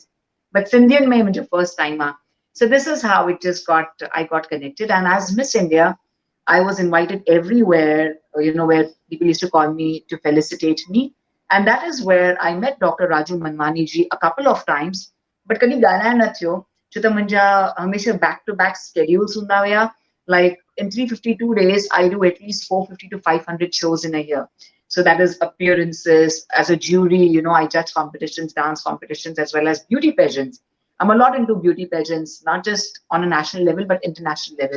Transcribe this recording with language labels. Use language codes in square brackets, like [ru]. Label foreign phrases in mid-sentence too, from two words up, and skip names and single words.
[en] But Sindhian mein was first time." So this is how it just I got connected. And as Miss India, I was invited everywhere, where people used to call me to felicitate me. And that is where I met Dr. [sd] Raju Manwani ji [en] a couple of times. But [sd] kadi gana na thyo, chota manja hamesha [en] back-to-back schedules [sd] hunda huya. [en] Like in 352 days, I do at least 450 to 500 shows in a year. So that is appearances as a jury. I judge competitions, dance competitions, as well as beauty pageants. I'm a lot into beauty pageants, not just on a national level, but international level.